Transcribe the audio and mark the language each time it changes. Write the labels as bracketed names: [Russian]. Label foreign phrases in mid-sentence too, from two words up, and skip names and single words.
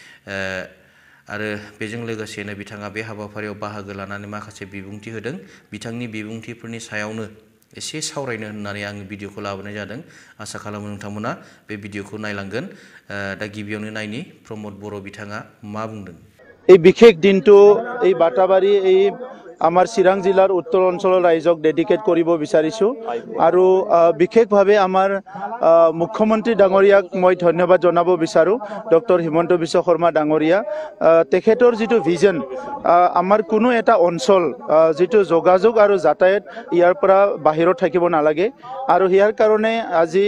[Bodo] आरो बेजों लोगोसेनो बिथाङा बे हाबाफारियाव बाहागो लानानै माखासे बिबुंथि होदों बिथांनि बिबुंथिफोरनि सायावनो एसे सावरायनो होननानै आं भिडिअखौ लाबोनाय जादों आसा खालामो नोंथांमोना बे भिडिअखौ नायलांगोन दा गिबियावनो नायनि प्रमद बर' बिथाङा मा बुंदों [Assamese] এই বিশেষ দিনটো এই বাটাবাৰী এই আমাৰ চিৰাং জিলাৰ উত্তৰ অঞ্চলৰ ৰাইজক ডেডিকেট কৰিব বিচাৰিছোঁ আৰু বিশেষভাৱে আমাৰ মুখ্যমন্ত্ৰী ডাঙৰীয়াক মই ধন্যবাদ জনাব বিচাৰোঁ ডক্টৰ হিমন্ত বিশ্ব শৰ্মা ডাঙৰীয়া তেখেতৰ যিটো ভিজন আমাৰ কোনো এটা অঞ্চল যিটো যোগাযোগ আৰু যাতায়াত ইয়াৰ পৰা বাহিৰত থাকিব নালাগে আৰু ইয়াৰ কাৰণে আজি